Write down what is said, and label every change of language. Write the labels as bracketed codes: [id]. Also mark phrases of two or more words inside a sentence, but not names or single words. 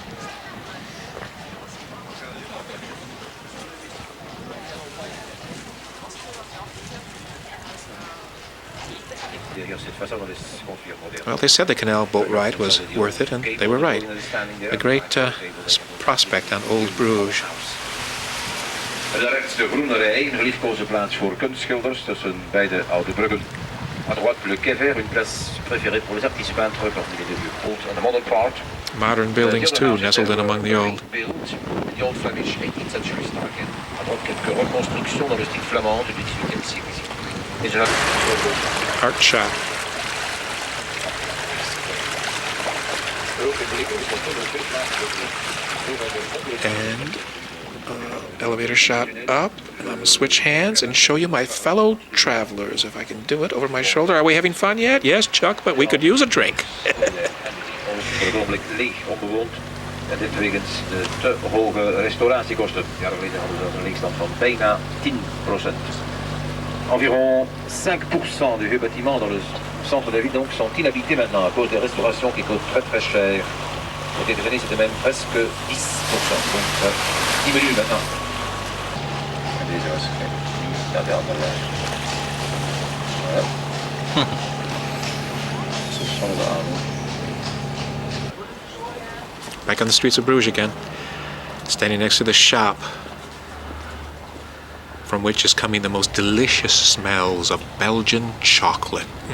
[en] Well, they said the canal boat ride was worth it, and they were right. A great prospect on Old Bruges. [nl] Rechts de groene rij, een geliefkoze plaats voor kunstschilders tussen beide oude bruggen. [fr] À droite, le quai vert, une place préférée pour les artistes peintres parmi les deux lieux cultes. [en] On the modern part. Modern buildings too, nestled in among the old. The old Flemish 18th century style again. [fr] À droite, quelques reconstructions dans le style flamand du 18e siècle. [en] Art shop. And elevator shot up, and I'm going to switch hands and show you my fellow travelers, if I can do it over my shoulder. Are we having fun yet? Yes, Chuck, but we could use a drink. [nl] Voor het ogenblik leeg onbewoond. En dit wegens de te hoge restauratiekosten. Jaren geleden hadden ze een leegstand van bijna 10%. [fr] Environ 5% des vieux bâtiments dans le centre de la ville donc sont inhabités maintenant à cause des restaurations qui coûtent très très cher. Au début des années, c'était même presque 10%. Donc ça diminue maintenant. [nl] Deze was niet naar de andere lijn. Voilà. Zo van de avond. [en] Back on the streets of Bruges again, standing next to the shop from which is coming the most delicious smells of Belgian chocolate.